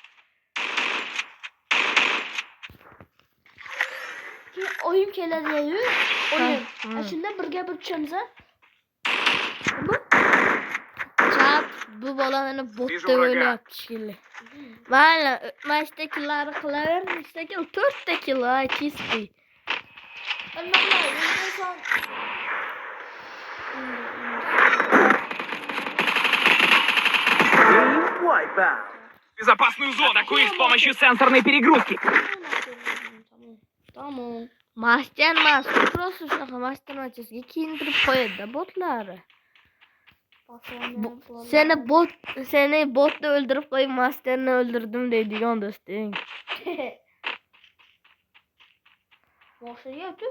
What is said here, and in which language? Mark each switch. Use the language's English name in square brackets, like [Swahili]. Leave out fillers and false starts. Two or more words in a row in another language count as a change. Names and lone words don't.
[Uzbek] Oyun keladi-yu. Oyun. Shunda birga bir tushamiz. Chat bu bola meni bot deb o'ylayapti shekilli. Mana mashtakilarni qilaver, mashtaki 4 ta kill, чистый. [English] Wipe out. [Russian] Безопасную зону. Атакую их с помощью сенсорной перегрузки. [Uzbek] Tamam. Master emas, просто shunaqa master machasiga kiyintirib qo'yadi botlari. Seni botni o'ldirib qo'yib masterni o'ldirdim deydigan do'sting. Boshlayga o'tib.